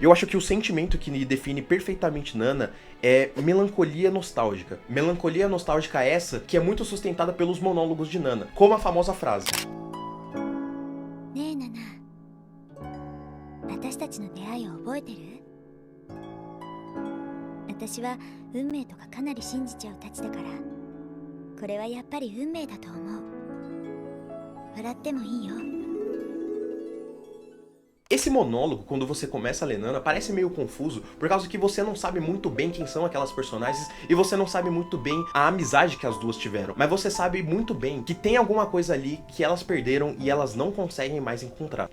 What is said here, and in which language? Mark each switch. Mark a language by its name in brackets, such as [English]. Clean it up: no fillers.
[Portuguese] Eu acho que o sentimento que define perfeitamente Nana é melancolia nostálgica. Melancolia nostálgica essa que é muito sustentada pelos monólogos de Nana, como a famosa frase: [Japanese] "Ne Nana, 私たちの出会いを覚えてる? 私は運命とかかなり信じちゃうたちだから、これはやっぱり運命だと思う。笑ってもいいよ." [Portuguese] Esse monólogo, quando você começa a ler Nana, parece meio confuso, por causa que você não sabe muito bem quem são aquelas personagens e você não sabe muito bem a amizade que as duas tiveram. Mas você sabe muito bem que tem alguma coisa ali que elas perderam e elas não conseguem mais encontrar.